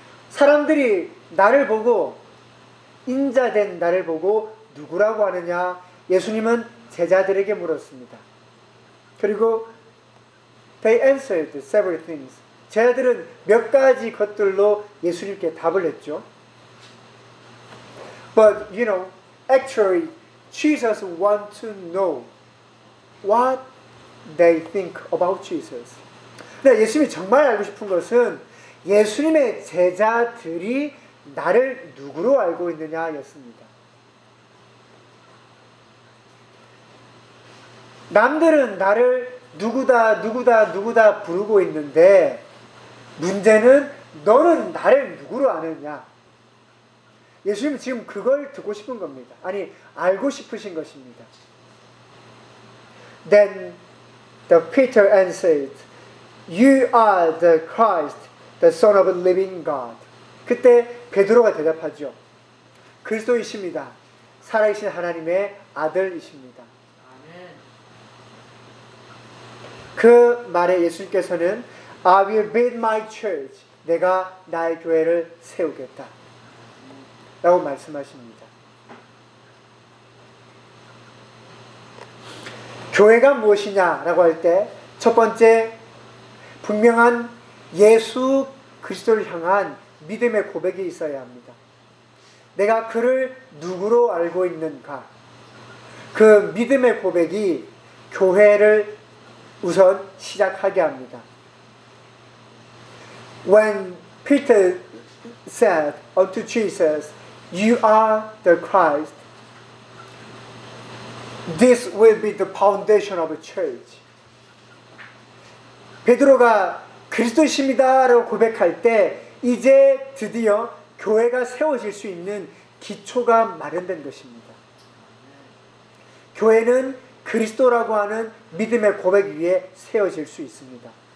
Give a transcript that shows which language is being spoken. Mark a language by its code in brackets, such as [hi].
[ko] 사람들이 나를 보고 인자된 나를 보고 누구라고 하느냐? 예수님은 제자들에게 물었습니다. 그리고 [en] they answered several things. [ko] 제자들은 몇 가지 것들로 예수님께 답을 했죠. [en] But you know, actually, Jesus wants to know what they think about Jesus. [ko] 근데 예수님이 정말 알고 싶은 것은 예수님의 제자들이 나를 누구로 알고 있느냐였습니다. 남들은 나를 누구다 누구다 누구다 부르고 있는데 문제는 너는 나를 누구로 아느냐? 예수님은 지금 그걸 듣고 싶은 겁니다. 아니, 알고 싶으신 것입니다. [en] Then the Peter answered, You are the Christ, the Son of the living God. [ko] 그때 베드로가 대답하죠. 그리스도이십니다. 살아계신 하나님의 아들이십니다. 그 말에 예수님께서는 [en] I will build my church. [ko] 내가 나의 교회를 세우겠다. 라고 말씀하십니다. 교회가 무엇이냐라고 할 때 첫 번째 분명한 예수 그리스도를 향한 믿음의 고백이 있어야 합니다. 내가 그를 누구로 알고 있는가? 그 믿음의 고백이 교회를 우선 시작하게 합니다. [en] When Peter said unto Jesus, You are the Christ. This will be the foundation of a church. [ko] 베드로가 그리스도이십니다라고 고백할 때 이제 드디어 교회가 세워질 수 있는 기초가 마련된 것입니다. 교회는 그리스도라고 하는 믿음의 고백 위에 세워질 수 있습니다.